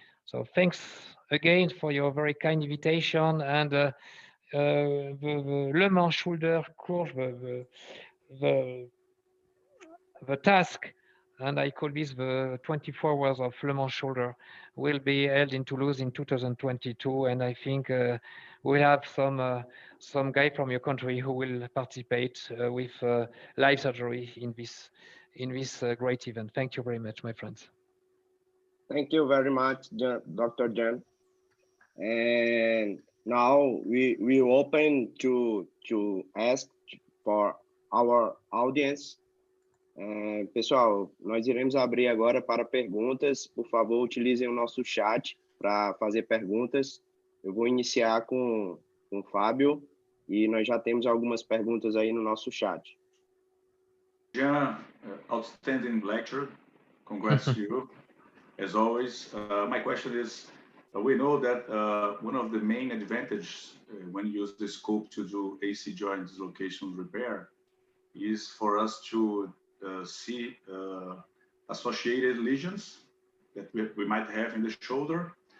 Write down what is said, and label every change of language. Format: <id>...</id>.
<en>So thanks again for your very kind invitation, and the Le Mans shoulder course, the task, and I call this the 24 hours of Le Mans shoulder, will be held in Toulouse in 2022, and I think we'll have some guy from your country who will participate with live surgery in this great event. Thank you very much, my friends. Thank you very much, Dr. Jean. And now we open to ask for our audience.</en> <pt>Pessoal, nós iremos abrir agora para perguntas. Por favor, utilizem o nosso chat para fazer perguntas. Eu vou iniciar com o Fábio e nós já temos algumas perguntas aí no nosso chat.</pt> <en>Jean, outstanding lecture. Congrats to you, as always. My question is, we know that one of the main advantages when you use the scope to do AC joint dislocation repair is for us to see associated lesions that we might have in the shoulder.</en>